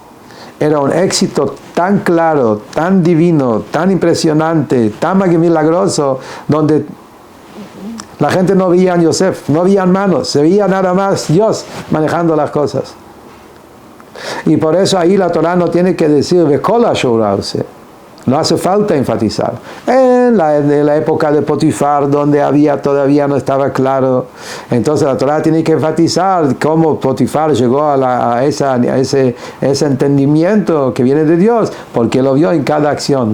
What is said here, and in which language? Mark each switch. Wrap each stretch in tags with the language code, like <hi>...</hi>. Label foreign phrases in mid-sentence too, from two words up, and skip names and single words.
<es>Era un éxito tan claro, tan divino, tan impresionante, tan milagroso, donde la gente no veía a Yosef, no veía manos, se veía nada más Dios manejando las cosas. Y por eso ahí la Torah no tiene que decir</es> <he>בכל אשר הוא עושה.</he> <es>No hace falta enfatizar. En la época de Potifar, donde todavía no estaba claro, entonces la Torah tiene que enfatizar cómo Potifar llegó a ese entendimiento que viene de Dios, porque lo vio en cada acción.</es>